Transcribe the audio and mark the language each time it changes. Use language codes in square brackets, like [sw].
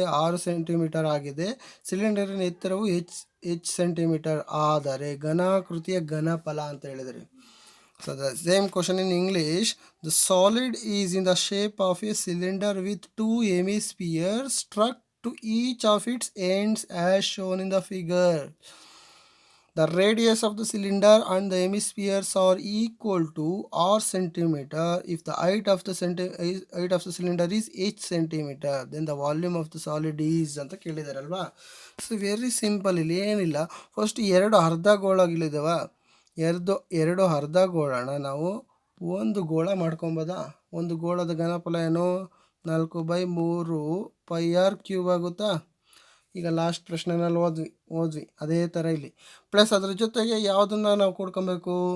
[kn] 6 centimetre ಆಗಿದೆ. ಸಿಲಿಂಡರಿನ ಎತ್ತರವು h centimetre ಆದರೆ ಘನಾಕೃತಿಯ ಘನಫಲ ಅಂತ ಹೇಳಿದರೆ. [en] So the same question in English. The solid is in the shape of a cylinder with 2 hemispheres struck to each of its ends as shown in the figure. The radius of the cylinder and the hemispheres are equal to r centimeter. If the height of the cylinder is h centimeter, then the volume of the solid is [kn] ಅಂತ ಕೇಳಿದಾರಲ್ವಾ. [en] so very simple, [kn] ಇಲ್ಲಿ ಏನಿಲ್ಲ. First 2 ಅರ್ಧಗೋಳಗಳಿದಾವ, 2 ಅರ್ಧಗೋಳನ ನಾವು ಒಂದು ಗೋಳ ಮಾಡ್ಕೊಬೋದಾ? ಒಂದು ಗೋಳದ ಘನಫಲ ಏನು? 4/3 πr³ ಆಗುತ್ತಾ? ಈಗ ಲಾಸ್ಟ್ ಪ್ರಶ್ನೆನಲ್ಲಿ ಓದ್ವಿ ಅದೇ ಥರ ಇಲ್ಲಿ. ಪ್ಲಸ್ ಅದ್ರ ಜೊತೆಗೆ ಯಾವುದನ್ನು ನಾವು ಕೊಡ್ಕೊಬೇಕು?